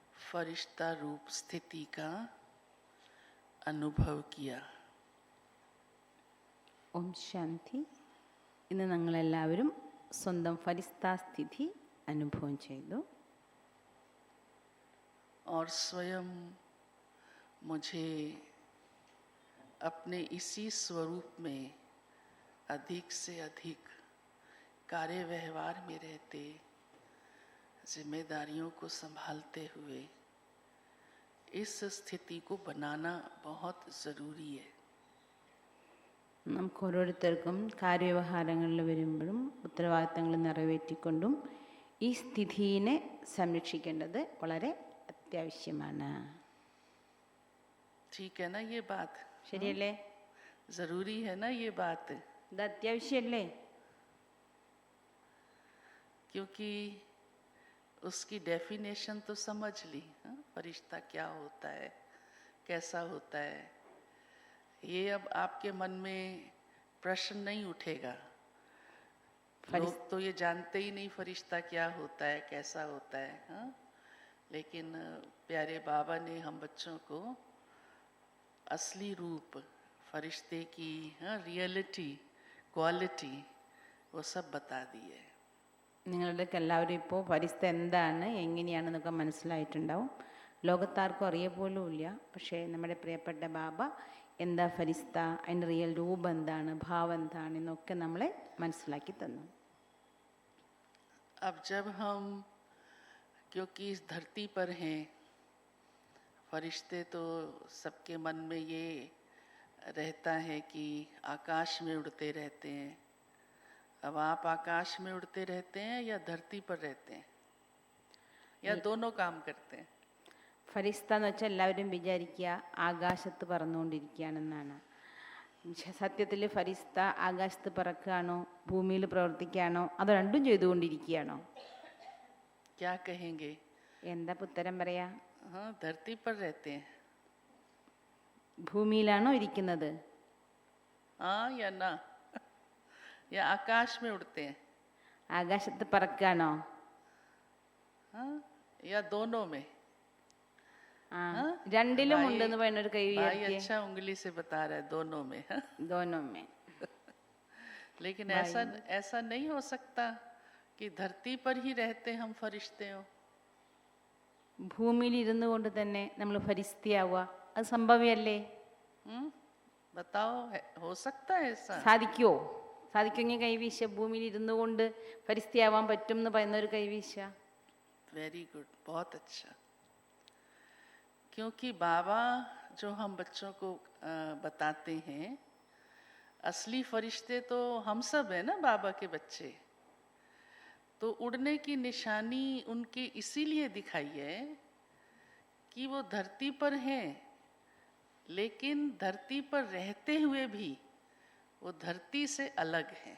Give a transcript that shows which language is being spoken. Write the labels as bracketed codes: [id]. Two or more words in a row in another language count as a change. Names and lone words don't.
[hi] फरिश्ता रूप स्थिति का अनुभव किया. [ml] ഓം ശാന്തി. ഇന്ന് ഞങ്ങളെല്ലാവരും സ്വന്തം ഫരിസ്താസ്ഥിതി അനുഭവം ചെയ്തു. [hi] और स्वयं मुझे अपने इसी स्वरूप में अधिक से अधिक कार्य व्यवहार में रहते, जिम्मेदारियों को संभालते हुए इस स्थिति को बनाना बहुत ज़रूरी है. [ml] നമുക്ക് ഓരോരുത്തർക്കും കാര്യവ്യവഹാരങ്ങളിൽ വരുമ്പോഴും ഉത്തരവാദിത്തങ്ങൾ നിറവേറ്റിക്കൊണ്ടും ഈ സ്ഥിതിയെ സംരക്ഷിക്കേണ്ടത് വളരെ അത്യാവശ്യമാണ്. [hi] ठीक है ना ये बात? [ml] ശരിയല്ലേ? [hi] ज़रूरी है ना ये बात? [ml] ഇത് അത്യാവശ്യമല്ലേ? [hi] क्योंकि उसकी डेफिनेशन तो समझ ली. फरिश्ता क्या होता है, कैसा होता है, ये अब आपके मन में प्रश्न नहीं उठेगा. लोग तो ये जानते ही नहीं फरिश्ता क्या होता है, कैसा होता है. लेकिन प्यारे बाबा ने हम बच्चों को असली रूप, फरिश्ते की [en] reality, quality, [hi] वो सब बता दिए. [ml] നിങ്ങളുടെയൊക്കെ എല്ലാവരും ഇപ്പോൾ ഫരിസ്ത എന്താണ് എങ്ങനെയാണെന്നൊക്കെ മനസ്സിലായിട്ടുണ്ടാവും. ലോകത്താർക്കും അറിയപ്പോലുമില്ല. പക്ഷേ നമ്മുടെ പ്രിയപ്പെട്ട ബാബ എന്താ ഫരിസ്ത, അതിൻ്റെ റിയൽ രൂപം എന്താണ്, ഭാവം എന്താണ് എന്നൊക്കെ നമ്മളെ മനസ്സിലാക്കി തന്നു. [hi] अब जब हम क्योंकि इस धरती पर हैं, फरिश्ते तो सबके मन में ये रहता है कि आकाश में उड़ते रहते हैं. अब आप आकाश में उड़ते रहते हैं या धरती पर रहते हैं, या दोनों काम करते हैं? [ml] ഫരിസ്ത എന്ന് വെച്ചാൽ എല്ലാവരും വിചാരിക്കുക ആകാശത്ത് പറന്നുകൊണ്ടിരിക്കുകയാണെന്നാണ്. സത്യത്തിൽ ഫരിസ്ത ആകാശത്ത് പറക്കുകയാണോ, ഭൂമിയിൽ പ്രവർത്തിക്കുകയാണോ, അതോ രണ്ടും ചെയ്തുകൊണ്ടിരിക്കുകയാണോ? [hi] क्या कहेंगे? [ml] എന്താ ഉത്തരം പറയാ? [hi] हाँ, धरती पर रहते हैं. [ml] ഭൂമിയിലാണോ ഇരിക്കുന്നത്? [hi] हाँ या ना? या आकाश में उड़ते हैं? [ml] ആകാശത്ത് പറക്കുകയാണോ? [hi] हाँ, या दोनों में? [ml] രണ്ടിലും ഉണ്ടെന്ന് പറയുന്ന ഒരു കൈ [hi] भाई अच्छा उंगली से बता रहा है दोनों में. दोनों में. लेकिन ऐसा नहीं हो सकता कि धरती पर ही रहते हम फरिश्ते हो. [ml] ഭൂമിയിൽ ഇരുന്നു കൊണ്ട് തന്നെ നമ്മൾ ഫരിസ്തയാവുക, അത് സംഭവ്യമല്ലേ? [hi] बताओ, हो सकता है ऐसा? [ml] സാധിക്കുമോ? സാധിക്കുമെങ്കിൽ കൈവീശ. ഭൂമിയിൽ ഇരുന്നു കൊണ്ട് ഫരിസ്തയാവാൻ പറ്റും എന്ന് പറയുന്ന ഒരു കൈവീശ. [en] very good, [hi] बहुत अच्छा. क्योंकि बाबा जो हम बच्चों को बताते हैं, असली फरिश्ते तो हम सब हैं ना, बाबा के बच्चे. तो उड़ने की निशानी उनकी इसीलिए दिखाई है कि वो धरती पर हैं, लेकिन धरती पर रहते हुए भी वो धरती से अलग हैं.